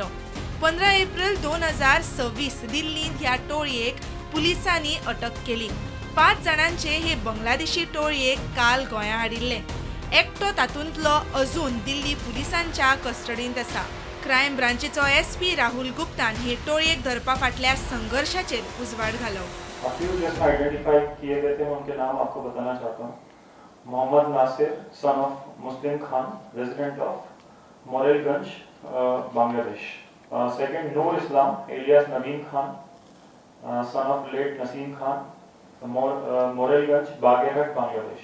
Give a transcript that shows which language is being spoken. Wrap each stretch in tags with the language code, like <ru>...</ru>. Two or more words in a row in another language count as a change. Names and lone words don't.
<kok>15 एप्रिल 2026 दिल्लींत ह्या टोळयेक पुलिसांनी अटक केली। 5 जाणांचे हे बांगलादेशी टोळयेक काल गोंयां हाडिल्ले। एकटो तातूंतलो अजून दिल्ली पुलिसांच्या कस्टडींत आसा। क्रायम ब्रांचीचो एसपी राहुल गुप्तान हे टोळयेक धरपा फाटल्या संघर्षाचेर उजवाड घालो।</kok> <hi>आइडेंटिफाई किए गए थे, उनके नाम आपको बताना चाहता हूँ।</hi> <en>Mohammed Nasir, son of Muslim Khan, resident of Morelganj, Bangladesh. Second, Noor Islam alias Nadeem Khan, son of late Naseem Khan, Morelganj, Bagerhat, Bangladesh.</en>